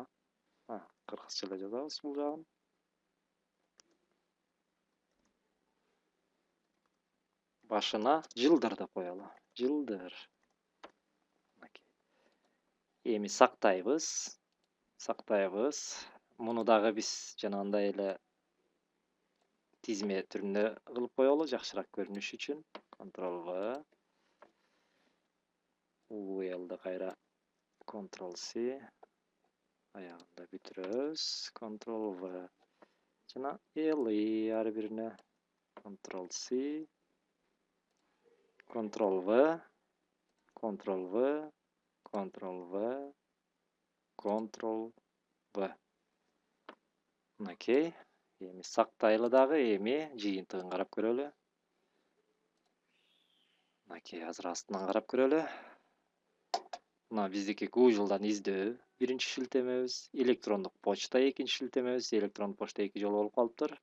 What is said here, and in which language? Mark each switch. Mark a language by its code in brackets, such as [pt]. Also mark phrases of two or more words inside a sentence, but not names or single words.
[ky] Кыргызча эле жазабыз бул жагын. Башына жылдыр деп коелу. Жылдыр. Эми сактайбыз. Муну дагы биз жанагындай эле тизме түрүндө кылып коелу, жакшыраак көрүнүш үчүн. Ctrl+V. UL'ды кайра Ctrl+C. Аягында бүтүрөбүз. Ctrl+V. Жана L ар бирине Ctrl+C. Ctrl+V. Ctrl+V. Ctrl+V. Ctrl+V. Мынакей. Эми сактайлы дагы, эми жыйынтыгын карап көрөлү. Мынакей азыр астынан карап көрөлү. Мына биздики Google'дан издөө биринчи шилтемебиз, электрондук почта экинчи шилтемебиз, электрондук почта 2 жолу болуп калыптыр.